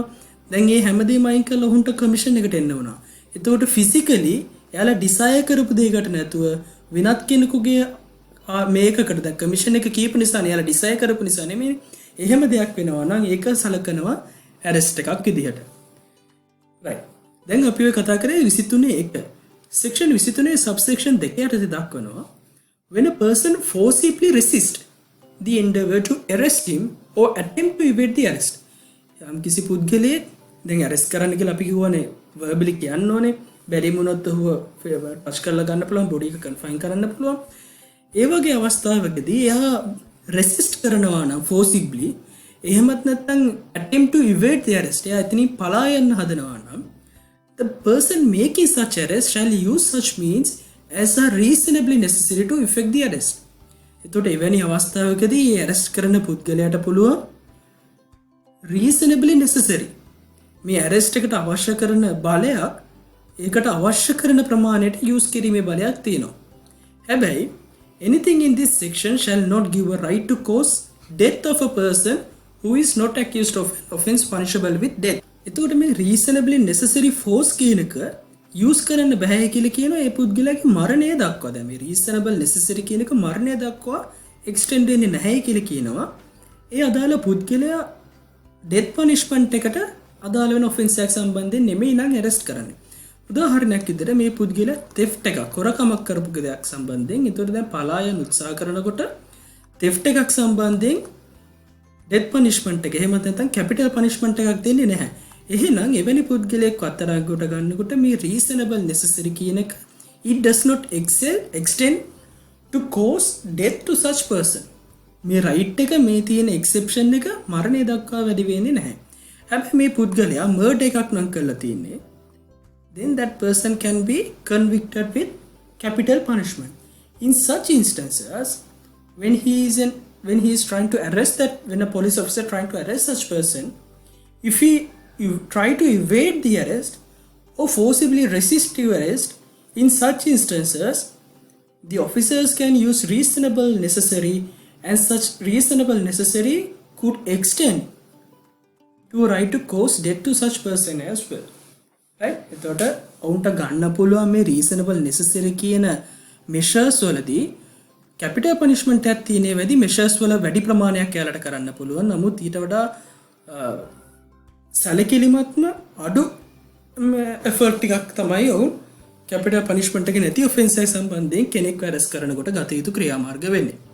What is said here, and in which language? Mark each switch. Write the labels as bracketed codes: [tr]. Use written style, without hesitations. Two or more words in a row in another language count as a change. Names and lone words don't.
[si] දැන් මේ හැමදේම අයින් කරලා ඔහුන්ට කමිෂන් එකට එන්න වුණා. එතකොට ෆිසිකලි එයාලා ඩිසයර් කරපු දෙයකට නැතුව වෙනත් කෙනෙකුගේ මේකකට දැන් කමිෂන් එක කීප නිසා නේ එයාලා ඩිසයර් කරපු නිසා නෙමෙයි. එහෙම දෙයක් වෙනවා නම් ඒක සලකනවා ඇරෙස්ට් එකක් විදිහට. right. දැන් අපි ඔය කතා කරේ 23(1). [en] section 23 subsection 2 [si] යටතේ දක්වනවා [en] when a person forcibly resists the endeavor to arrest him or attempt to evade the arrest. [si] යම් කිසි පුද්ගලයෙක් දැන් arrest කරන්න කියලා අපි කියවනේ verbally කියන්න ඕනේ. බැරි වුණොත් ඔහුව ටච් කරලා ගන්න පුළුවන්, බොඩි එක කන්ෆයින් කරන්න පුළුවන්. ඒ වගේ අවස්ථාවකදී එයා resist කරනවා නම් forcibly, එහෙමත් නැත්නම් [en] attempt to evade the arrest, [si] එයා එතනින් පලා යන්න හදනවා නම් [en] the person making such arrest shall use such means as are reasonably necessary to effect the arrest. [si] එතකොට එවැනි අවස්ථාවකදී මේ arrest කරන පුද්ගලයාට පුළුවන් [en] reasonably necessary [si] මේ arrest එකට අවශ්‍ය කරන බලයක් ඒකට අවශ්‍ය කරන ප්‍රමාණයට use කිරීමේ බලයක් තියෙනවා. [en] හැබැයි anything in this section shall not give a right to cause death of a person who is not accused of offense punishable with death. [si] එතකොට මේ [en] reasonably necessary force [si] කියන එක use කරන්න බෑ කියලා කියනවා ඒ පුද්ගලයාගේ මරණය දක්වා. දැන් මේ [en] reasonable necessary [si] කියන එක මරණය දක්වා extend වෙන්නේ නැහැ කියලා කියනවා. ඒ අදාළ පුද්ගලයා [en] death punishment [si] එකට අදාළ වෙන offense එකක් සම්බන්ධයෙන් නෙමෙයි නම් arrest කරන්නේ. උදාහරණයක් විදිහට මේ පුද්ගලයා theft එකක් හොරකමක් කරපු දෙයක් සම්බන්ධයෙන් එතකොට දැන් පලායන උත්සාහ කරනකොට theft එකක් සම්බන්ධයෙන් [en] death punishment [si] එක එහෙම නැත්නම් [en] capital punishment [si] එකක් දෙන්නේ නැහැ. එහෙනම් එවැනි පුද්ගලයෙක් අත්අඩංගුවට ගන්නකොට මේ [en] reasonable necessary [si] කියන එක [en] it does not extend to cause death to such person. [si] මේ රයිට් එක මේ තියෙන එක්සෙප්ෂන් එක මරණය දක්වා වැඩි වෙන්නේ නැහැ. හැබැයි මේ පුද්ගලයා මර්ඩර් එකක් නම් කරලා තින්නේ, [en] then that person can be convicted with capital punishment. In such instances, when he is trying to arrest when a police officer trying to arrest such person, if he try to evade the arrest or forcibly resist the arrest, in such instances, the officers can use reasonable necessary, and such reasonable necessary could extend to a right to cause death to such person as well. Right? [si] එතකොට ඔවුන්ට ගන්න පුළුවන් මේ [en] reasonable necessary [si] කියන measures වලදී [en] capital punishment [si] එකක් තියෙන වෙදී measures වල වැඩි ප්‍රමාණයක් යාලට කරන්න පුළුවන්. නමුත් ඊට වඩා සැලකිලිමත්ම අඩු effort ටිකක් තමයි ඔවුන් [en] capital punishment [si] එක නැති offense එක සම්බන්ධයෙන් කෙනෙක්ව arrest කරනකොට ගත යුතු ක්‍රියාමාර්ග වෙන්නේ.